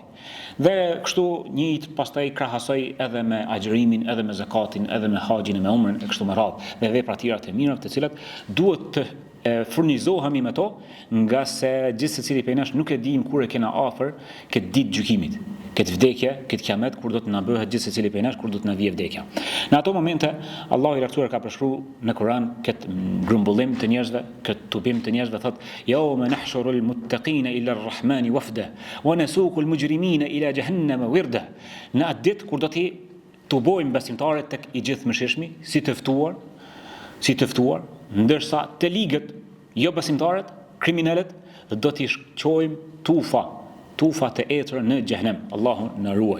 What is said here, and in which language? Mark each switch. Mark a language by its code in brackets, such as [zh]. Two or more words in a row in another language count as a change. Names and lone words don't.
[sq] Dhe kështu njëjtë pastaj krahasoj edhe me agjërimin, edhe me zakatin, edhe me haxhin e me umrën e kështu me radhë, dhe vepra të tjera të mira të cilat duhet të furnizohemi me to, nga se gjithë secili prej nesh nuk e dim kur e kena afër këtë ditë gjykimit. këtë vdekje, këtë kiamet, kur do të na bëhet gjithë secili prej nesh, kur do të na vijë vdekja. Në ato momente Allahu i lartësuar ka përshkruar në Kur'an këtë grumbullim të njerëzve, këtë tubim të njerëzve, thotë: [ar] "يوم نحشر المتقين إلى الرحمن وفدا ونسوق المجرمين إلى جهنم وردا." [sq] Në atë ditë kur do të tubojmë besimtarët tek i gjithë mëshirshmi, si të ftuar, ndërsa të ligët, jo besimtarët, kriminalët, do t'i shqojmë tufa të etër në xhenem. Allahu na ruaj.